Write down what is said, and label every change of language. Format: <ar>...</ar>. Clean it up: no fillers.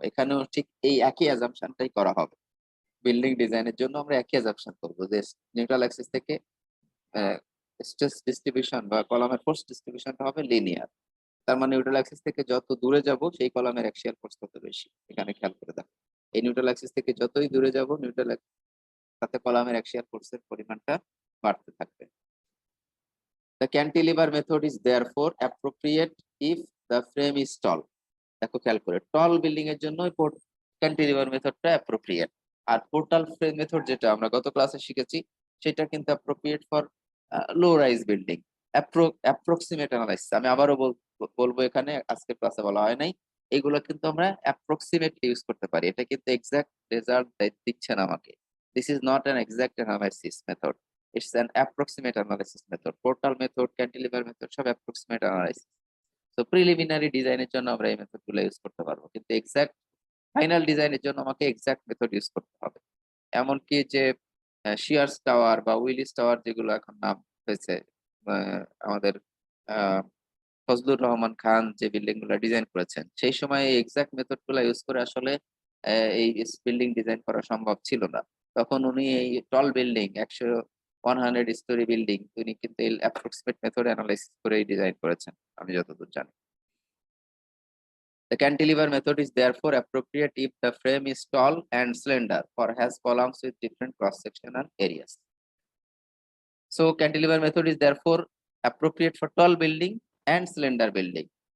<bn>এখানেও ঠিক এই একই অ্যাজাম্পশনটাই করা হবে। বিল্ডিং ডিজাইনের জন্য আমরা একই অ্যাজাম্পশন করব যে নিউট্রাল অ্যাক্সিস থেকে স্ট্রেস ডিস্ট্রিবিউশন বা কলামের ফোর্স ডিস্ট্রিবিউশনটা হবে লিনিয়ার। তার মানে নিউট্রাল অ্যাক্সিস থেকে যত দূরে যাব সেই কলামের অ্যাক্সিয়াল ফোর্স তত বেশি। এখানে খেয়াল করে দেখো, এই নিউট্রাল অ্যাক্সিস থেকে যতই দূরে যাব নিউট্রাল তাতে কলামের অ্যাক্সিয়াল ফোর্সের পরিমাণটা বাড়তে থাকবে।</bn> <en>The cantilever method is therefore appropriate if the frame is tall.</en> <bn>দেখো খেয়াল করে, টল বিল্ডিং এর জন্য ক্যান্টিলিভার মেথডটা অ্যাপ্রোপ্রিয়েট। আর পোর্টাল ফ্রেম মেথড যেটা আমরা গত ক্লাসে শিখেছি সেটা কিন্তু</bn> <en>Appropriate for low rise building.</en> <bn>Approximate analysis আমি আবারও বলবো, এখানে আজকে ক্লাসে বলা হয় নাই, এগুলো কিন্তু আমরা অ্যাপ্রক্সিমেটলি ইউজ করতে পারি। এটা কিন্তু এক্সাক্ট রেজাল্ট দিচ্ছে না আমাকে।</bn> <en>This is not an exact analysis method, it's an approximate analysis method.</en> <bn>Portal method, cantilever method সব অ্যাপ্রক্সিমেট অ্যানালাইসিস। তো প্রিলিমিনারি ডিজাইনের জন্য আমরা এই মেথডগুলো ইউজ করতে পারবো, কিন্তু এক্সাক্ট ফাইনাল ডিজাইনের জন্য আমাকে এক্সাক্ট মেথড ইউজ করতে হবে। এমনকি যে শিয়ার্স টাওয়ার বা উইলিস টাওয়ার যেগুলো এখন নাম হয়েছে, আমাদের ফজলুর রহমান খান যে বিল্ডিং গুলো ডিজাইন করেছেন সেই সময় এই এক্সাক্ট মেথড গুলো ইউজ করে আসলে এই বিল্ডিং ডিজাইন করা সম্ভব ছিল না। তখন উনি এই টল বিল্ডিং 100 স্টোরি বিল্ডিং উনি কিন্তু এই অ্যাপ্রক্সিমেট মেথড অ্যানালাইসিস করে ডিজাইন করেছেন আমি যতদূর জানি।</bn> <en>The cantilever method is therefore appropriate if the frame is tall and slender or has columns with different cross-sectional areas. So cantilever method is therefore appropriate for tall building and slender building.</en>